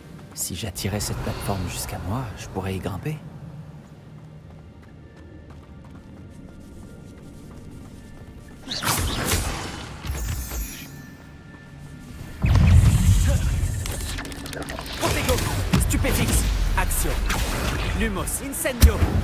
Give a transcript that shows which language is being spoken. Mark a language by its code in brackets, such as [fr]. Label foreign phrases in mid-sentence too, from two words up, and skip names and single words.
[fr] Si j'attirais cette plateforme jusqu'à moi, je pourrais y grimper. Protego. Stupéfixe. Action. Lumos. Incendio.